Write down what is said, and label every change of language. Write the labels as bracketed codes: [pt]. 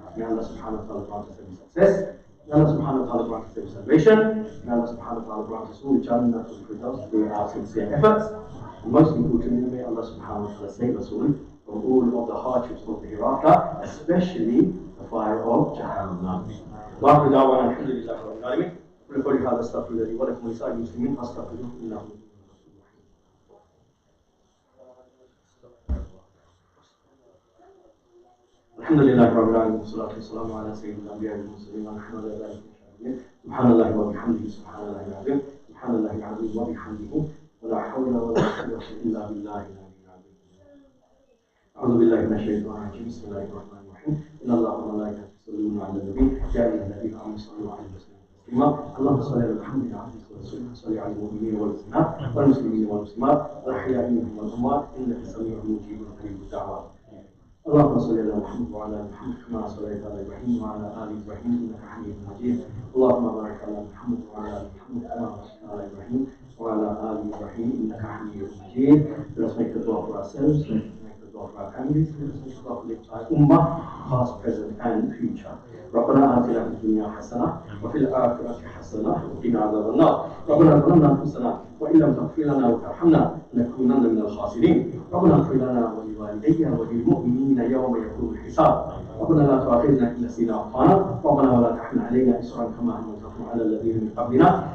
[en] May Allah subhanahu wa ta'ala grant us every success. May Allah subhanahu wa ta'ala grant us every salvation. May Allah subhanahu wa ta'ala grant us all Jannah through our sincere efforts. And most importantly, may Allah subhanahu wa ta'ala save us all from all of the hardships of the hereafter, especially the fire of Jahannam. [ar] وآخر دعوانا الحمد لله رب العالمين. ولقول هذا استغفر الله لي ولكم ولسائر المسلمين فاستغفروه إنه هو الحمد لله رب العالمين والصلاة والسلام على سيد الأنبياء والمرسلين ونحن على ذلك من الشاهدين. سبحان الله وبحمده سبحان الله العظيم سبحان الله العظيم وبحمده ولا حول ولا قوة إلا بالله العلي العظيم. أعوذ بالله من الشيطان الرجيم بسم الله الرحمن الرحيم. إن الله وملائكته يصلون على النبي يا أيها الذين آمنوا صلوا عليه وسلموا تسليما. اللهم صل على محمد عبدك ورسولك وصل على المؤمنين والمؤمنات والمسلمين والمسلمات الأحياء منهم والأموات إنك سميع مجيب قريب الدعوات. اللهم صل على محمد وعلى ال محمد كما صليت على ابراهيم وعلى ال ابراهيم انك حميد مجيد. اللهم بارك على محمد وعلى ال محمد كما باركت على ابراهيم وعلى ال ابراهيم انك حميد مجيد. [en] Let us make the dua for ourselves, let us make the dua for our families, let us make the dua for the entire ummah, past, present and future. [ar] ربنا آتنا في الدنيا حسنة وفي الآخرة حسنة وقنا عذاب النار. ربنا ظلمنا أنفسنا وإن لم تغفر لنا وترحمنا لنكونن من الخاسرين. ربنا اغفر لنا ولوالدي وللمؤمنين يوم يقوم الحساب. ربنا لا تؤاخذنا إن نسينا وأخطأنا. ربنا ولا تحمل علينا إصرا كما حملته على الذين من قبلنا.